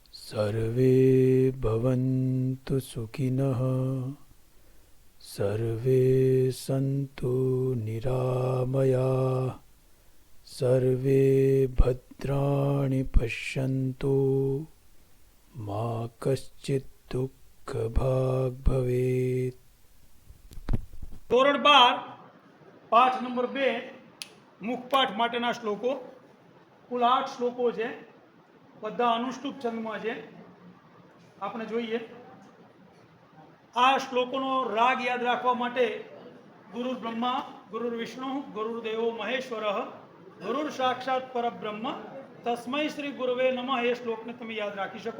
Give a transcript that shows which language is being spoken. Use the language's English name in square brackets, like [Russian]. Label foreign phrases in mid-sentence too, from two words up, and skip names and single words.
[Sanskrit] सर्वे भवन्तु सुखिनः सर्वे सन्तु निरामयाः सर्वे भद्राणि पश्यन्तु मा कश्चित् दुःखभाग् भवेत्। [Gujarati] ધોરણ 12 પાઠ નંબર 2 મુખપાઠ માટેના શ્લોકો કુલ 8 શ્લોકો છે, બધા અનુષ્ટુપ છંદમાં છે. આપણે જોઈએ આ શ્લોકોનો રાગ યાદ રાખવા માટે [Sanskrit] ગુરુ બ્રહ્મા ગુરુ વિષ્ણુ ગુરુદેવો મહેશ્વરઃ ગુરુ સાક્ષાત પરબ્રહ્મ તસ્મૈ શ્રી ગુરવે નમઃ [Gujarati] એ શ્લોકને તમે યાદ રાખી શકો.